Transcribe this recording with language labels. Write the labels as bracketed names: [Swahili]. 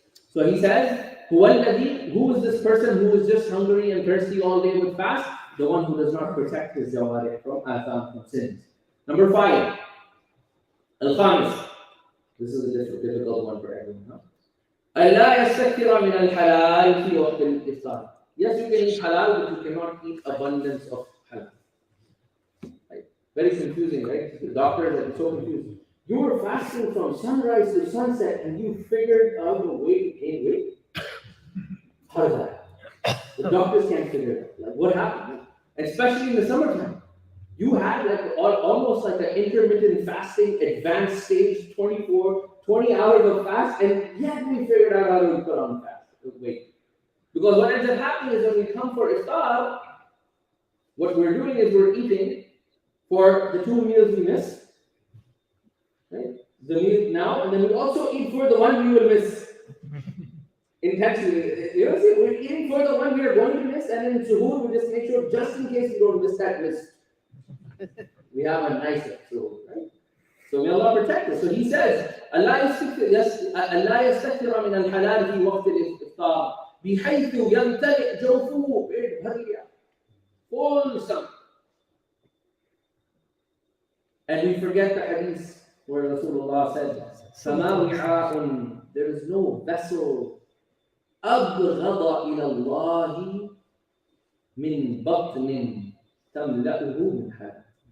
[English] So he says, who is this person who is just hungry and thirsty all day with fast? The one who does not protect his jawarih from sins. Number 5. Al-Khamis. This is a difficult one for everyone. Huh? [Arabic] ألا يستكثر من الحلال في وقت الإفطار. [English] Yes, you can eat halal, but you cannot eat abundance of halal. Right? Very confusing, right? The doctors are so confused. You were fasting from sunrise to sunset, and you figured out a way to gain weight. How is that? The doctors can't figure it out. Like, what happened? Especially in the summertime, you had almost like an intermittent fasting, advanced stage, 20 hours of fast, and yet we figured out how to put on fast weight. Because what ends up happening is when we come for iftar, what we're doing is we're eating for the 2 meals we miss, right? The meal now, and then we also eat for the one we will miss intentionally. You know, we're eating for the one we are going to miss, and in suhoor we just make sure, just in case we don't miss that miss, we have a nice suhoor, right? So may Allah protect us. So he says, Allah [Arabic] يستكثر من الحلال في وقت الإفطار بحيث يمتلئ جوفه بالهدية. [English] Full stomach. And we forget the hadith where Rasulullah said, [Arabic] فَمَا وِعَاءٌ, [English] there is no vessel [Arabic] أبغض إلى الله من بطن تملأه من حلال.